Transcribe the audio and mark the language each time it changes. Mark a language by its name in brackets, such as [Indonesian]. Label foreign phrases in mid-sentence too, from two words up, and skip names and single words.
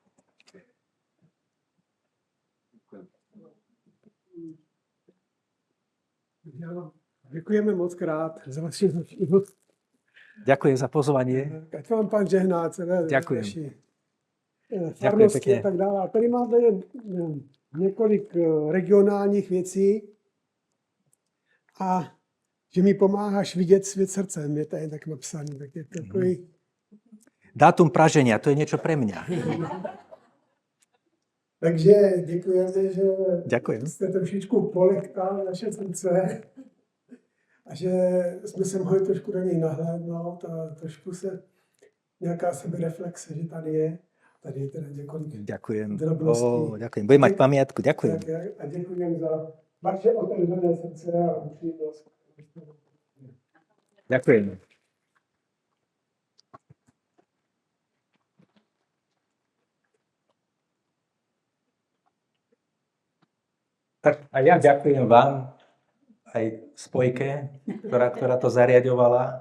[Czech] Děkujeme moc krát za vaši návštěvu. [Slovak] Ďakujem za pozvanie. [Czech] Ať vám pán žehná celé [Slovak] Ďakujem. [Czech] vaši [Slovak] Ďakujem [Czech] farnosti [Slovak] pekne. [Czech] a tak dále. A tady máte několik regionálních věcí a že mi pomáháš vidět svět srdcem, je tady tak napsaný. Tak je to takový... [Slovak] Dátum praženia, to je niečo pre mňa. [Czech] Takže děkujeme, že [Slovak] Ďakujem. [Czech] jste trošičku polechtal naše srdce a že jsme se mohli trošku do něj nahlédnout a trošku se nějaká sebereflexe, že tady je. Tady je teda několik [Slovak] Ďakujem. [Czech] drobností. [Slovak] Ďakujem. Budem mať pamiatku. Ďakujem. [Czech] A děkujeme za vaše otevřené srdce a upřímnost. [Slovak] Ďakujem. Tak a ja ďakujem vám, aj spojke, ktorá to zariaďovala.